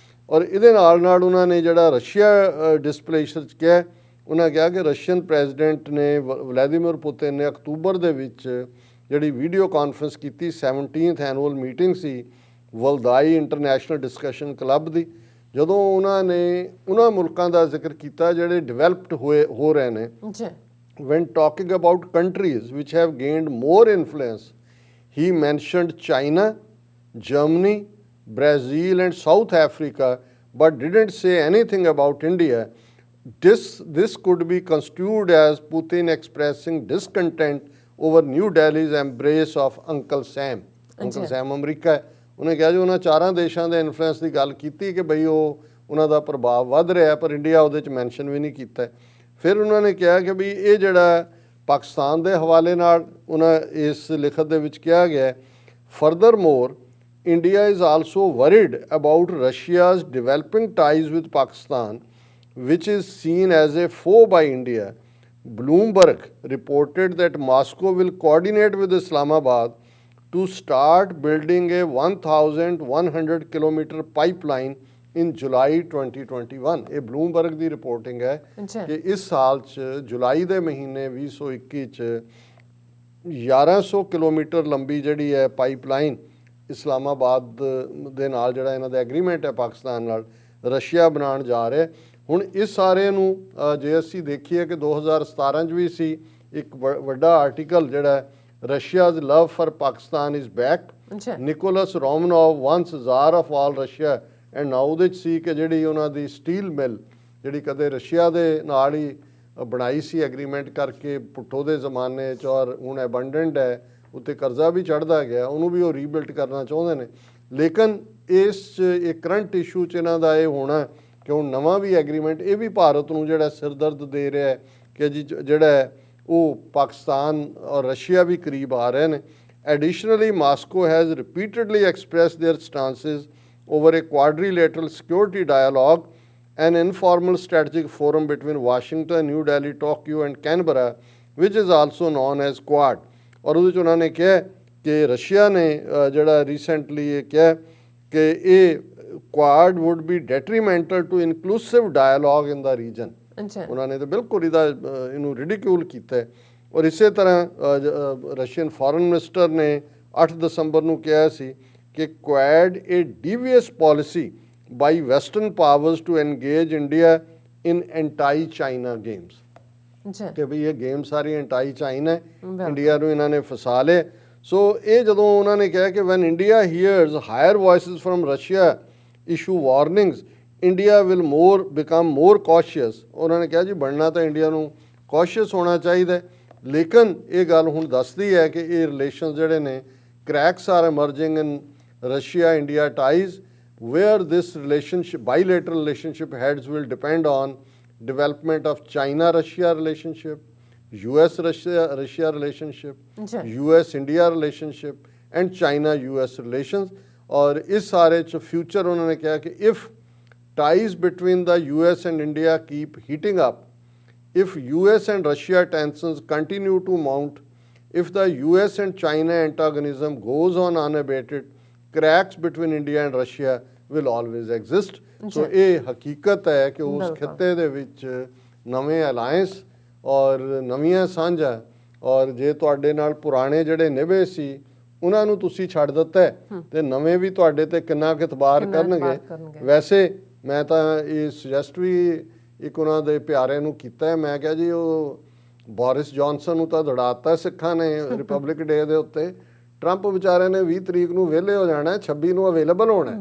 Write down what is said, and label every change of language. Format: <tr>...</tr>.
<pa>ਔਰ ਇਹਦੇ ਨਾਲ ਨਾਲ ਉਹਨਾਂ ਨੇ ਜਿਹੜਾ ਰਸ਼ੀਆ ਡਿਸਪਲੇਸ਼ਰ 'ਚ ਕਿਹਾ, ਉਹਨਾਂ ਕਿਹਾ ਕਿ ਰਸ਼ੀਅਨ ਪ੍ਰੈਜ਼ੀਡੈਂਟ ਨੇ ਵਲੈਦੀਮੀਰ ਪੁਤਿਨ ਨੇ ਅਕਤੂਬਰ ਦੇ ਵਿੱਚ ਜਿਹੜੀ ਵੀਡੀਓ ਕਾਨਫਰੰਸ ਕੀਤੀ 17th ਐਨੂਅਲ ਮੀਟਿੰਗ ਸੀ ਵਲਦਾਈ ਇੰਟਰਨੈਸ਼ਨਲ ਡਿਸਕਸ਼ਨ ਕਲੱਬ ਦੀ, ਜਦੋਂ ਉਹਨਾਂ ਨੇ ਉਹਨਾਂ ਮੁਲਕਾਂ ਦਾ ਜ਼ਿਕਰ ਕੀਤਾ ਜਿਹੜੇ ਡਿਵੈਲਪਡ ਹੋ ਰਹੇ ਨੇ। ਜੀ</pa> <en>When talking about countries which have gained more influence, he mentioned China, Germany, Brazil and South Africa, but didn't say anything about India. This could be construed as Putin expressing discontent over New Delhi's embrace of Uncle Sam.</en> <pa>Uncle Sam America ਹੈ। ਉਹਨੇ ਕਿਹਾ ਜੀ ਉਹਨਾਂ ਚਾਰਾਂ ਦੇਸ਼ਾਂ ਦੇ influence ਦੀ ਗੱਲ ਕੀਤੀ ਕਿ ਬਈ ਉਹਨਾਂ ਦਾ ਪ੍ਰਭਾਵ ਵੱਧ ਰਿਹਾ, ਪਰ ਇੰਡੀਆ ਉਹਦੇ 'ਚ ਮੈਂਸ਼ਨ ਵੀ ਨਹੀਂ ਕੀਤਾ। ਫਿਰ ਉਹਨਾਂ ਨੇ ਕਿਹਾ ਕਿ ਵੀ ਇਹ ਜਿਹੜਾ ਪਾਕਿਸਤਾਨ ਦੇ ਹਵਾਲੇ ਨਾਲ ਉਹਨਾਂ ਇਸ ਲਿਖਤ ਦੇ ਵਿੱਚ ਕਿਹਾ ਗਿਆ,</pa> <en>Furthermore India is also worried about Russia's developing ties with Pakistan which is seen as a foe by India. Bloomberg reported that Moscow will coordinate with Islamabad to start building a 1,100 kilometer pipeline in July 2021.</en> <pa>ਇਹ Bloomberg ਦੀ reporting ਹੈ ਕਿ ਇਸ ਸਾਲ 'ਚ ਜੁਲਾਈ ਦੇ ਮਹੀਨੇ 2021 'ਚ 1100 kilometre ਲੰਬੀ ਜਿਹੜੀ ਹੈ ਪਾਈਪਲਾਈਨ ਇਸਲਾਮਾਬਾਦ ਦੇ ਨਾਲ ਜਿਹੜਾ ਇਹਨਾਂ ਦਾ ਐਗਰੀਮੈਂਟ ਹੈ ਪਾਕਿਸਤਾਨ ਨਾਲ, ਰਸ਼ੀਆ ਬਣਾਉਣ ਜਾ ਰਿਹਾ। ਹੁਣ ਇਸ ਸਾਰੇ ਨੂੰ ਜੇ ਅਸੀਂ ਦੇਖੀਏ ਕਿ 2017 'ਚ ਵੀ ਸੀ ਇੱਕ ਵੱਡਾ ਆਰਟੀਕਲ ਜਿਹੜਾ ਰਸ਼ੀਆਜ਼ ਲਵ for Pakistan is back, Nicholas ਰੋਮਨੋਵ ones ਜ਼ਾਰ of all Russia, and now ਉਹਦੇ 'ਚ ਸੀ ਕਿ ਜਿਹੜੀ ਉਹਨਾਂ ਦੀ ਸਟੀਲ ਮਿਲ ਜਿਹੜੀ ਕਦੇ ਰਸ਼ੀਆ ਦੇ ਨਾਲ ਹੀ ਬਣਾਈ ਸੀ ਐਗਰੀਮੈਂਟ ਕਰਕੇ ਪੁੱਟੋ ਦੇ ਜ਼ਮਾਨੇ 'ਚ, ਔਰ ਹੁਣ ਐਬੰਡੈਂਟ ਹੈ, ਉੱਤੇ ਕਰਜ਼ਾ ਵੀ ਚੜ੍ਹਦਾ ਗਿਆ, ਉਹਨੂੰ ਵੀ ਉਹ ਰੀਬਿਲਡ ਕਰਨਾ ਚਾਹੁੰਦੇ ਨੇ। ਲੇਕਿਨ ਇਸ 'ਚ ਇਹ ਕਰੰਟ ਇਸ਼ੂ 'ਚ ਇਹਨਾਂ ਦਾ ਇਹ ਹੋਣਾ ਕਿ ਹੁਣ ਨਵਾਂ ਵੀ ਐਗਰੀਮੈਂਟ ਇਹ ਵੀ ਭਾਰਤ ਨੂੰ ਜਿਹੜਾ ਸਿਰਦਰਦ ਦੇ ਰਿਹਾ ਹੈ ਕਿ ਜੀ ਜਿਹੜਾ ਉਹ ਪਾਕਿਸਤਾਨ ਔਰ ਰਸ਼ੀਆ ਵੀ ਕਰੀਬ ਆ ਰਹੇ ਨੇ।</pa> <en>Additionally Moscow has repeatedly express their stances over a quadrilateral security dialogue, an informal strategic forum between Washington, New Delhi, Tokyo and Canberra, which is also known as Quad।</en> <pa>और ਉਹਦੇ 'ਚ ਉਹਨਾਂ ਨੇ ਕਿਹਾ ਕਿ ਰਸ਼ੀਆ ਨੇ ਜਿਹੜਾ ਰੀਸੈਂਟਲੀ ਇਹ ਕਿਹਾ ਕਿ ਇਹ</pa> <en>Quad would be detrimental to inclusive dialogue in the region।</en> <pa>ਉਹਨਾਂ ਨੇ ਤਾਂ ਬਿਲਕੁਲ ਇਹਨੂੰ ਰਿਡੀਕਿਊਲ ਕੀਤਾ। ਔਰ ਇਸੇ ਤਰ੍ਹਾਂ ਰਸ਼ੀਅਨ ਫੋਰਨ ਮਿਨਿਸਟਰ ਨੇ 8 ਦਸੰਬਰ ਨੂੰ ਕਿਹਾ ਸੀ ਕਿ</pa> <en>Quad a devious policy by Western powers to engage India in anti-China games।</en> <pa>ਕਿ ਵੀ ਇਹ ਗੇਮ ਸਾਰੀ ਐਂਟਾਈ ਚਾਈਨਾ ਹੈ, ਇੰਡੀਆ ਨੂੰ ਇਹਨਾਂ ਨੇ ਫਸਾ ਲਿਆ। ਸੋ ਇਹ ਜਦੋਂ ਉਹਨਾਂ ਨੇ ਕਿਹਾ ਕਿ</pa> <en>when India hears higher voices from Russia issue warnings, India will become more cautious।</en> <pa>ਉਹਨਾਂ ਨੇ ਕਿਹਾ ਜੀ ਬਣਨਾ ਤਾਂ ਇੰਡੀਆ ਨੂੰ</pa> <en>cautious</en> <pa>ਹੋਣਾ ਚਾਹੀਦਾ, ਲੇਕਿਨ ਇਹ ਗੱਲ ਹੁਣ ਦੱਸਦੀ ਹੈ ਕਿ ਇਹ ਰਿਲੇਸ਼ਨ ਜਿਹੜੇ ਨੇ</pa> <en>cracks are emerging in Russia-India ties, where this relationship, bilateral relationship heads will depend on development of China-Russia relationship, US-Russia relationship, US-India relationship and China-US relations।</en> <pa>और इस सारे च फ्यूचर उन्होंने कहा कि</pa> <en>if ties between the US and India keep heating up, if US and Russia tensions continue to mount, if the US and China antagonism goes on unabated, cracks between India and Russia will always exist।</en> <pa>ਸੋ ਇਹ ਹਕੀਕਤ ਹੈ ਕਿ ਉਸ ਖਿੱਤੇ ਦੇ ਵਿੱਚ ਨਵੇਂ alliance ਔਰ ਨਵੀਆਂ ਸਾਂਝਾਂ, ਔਰ ਜੇ ਤੁਹਾਡੇ ਨਾਲ ਪੁਰਾਣੇ ਜਿਹੜੇ ਨਿਭੇ ਸੀ ਉਹਨਾਂ ਨੂੰ ਤੁਸੀਂ ਛੱਡ ਦਿੱਤਾ ਤੇ ਨਵੇਂ ਵੀ ਤੁਹਾਡੇ ਤੇ ਕਿੰਨਾ ਕੁ ਇਤਬਾਰ ਕਰਨਗੇ। ਵੈਸੇ ਮੈਂ ਤਾਂ ਇਹ ਸੁਜੈਸਟ ਵੀ ਇੱਕ ਉਹਨਾਂ ਦੇ ਪਿਆਰੇ ਨੂੰ ਕੀਤਾ, ਮੈਂ ਕਿਹਾ ਜੀ ਉਹ ਬੋਰਿਸ ਜੌਨਸਨ ਨੂੰ ਤਾਂ ਦੜਾਤਾ ਸਿੱਖਾਂ ਨੇ ਰਿਪਬਲਿਕ ਡੇ ਦੇ ਉੱਤੇ, ਟਰੰਪ ਵਿਚਾਰੇ ਨੇ 20 ਤਰੀਕ ਨੂੰ ਵਿਹਲੇ ਹੋ ਜਾਣਾ, 26 ਨੂੰ ਅਵੇਲੇਬਲ ਹੋਣਾ।</pa>